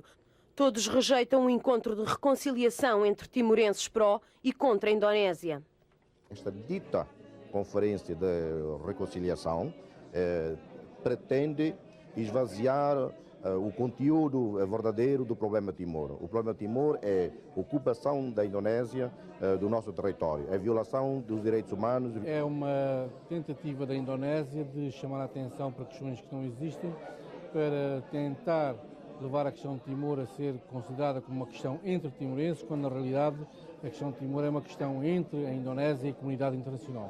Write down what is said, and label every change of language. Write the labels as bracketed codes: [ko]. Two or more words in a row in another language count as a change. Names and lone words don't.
[pt] Todos rejeitam um encontro de reconciliação entre timorenses pró e contra a Indonésia. Esta dita conferência de reconciliação pretende esvaziar o conteúdo verdadeiro do problema Timor. O problema Timor é a ocupação da Indonésia do nosso território, a violação dos direitos humanos. É uma tentativa da Indonésia de chamar a atenção para questões que não existem, para tentar levar a questão de Timor a ser considerada como uma questão entre timorenses, quando na realidade a questão de Timor é uma questão entre a Indonésia e a comunidade internacional.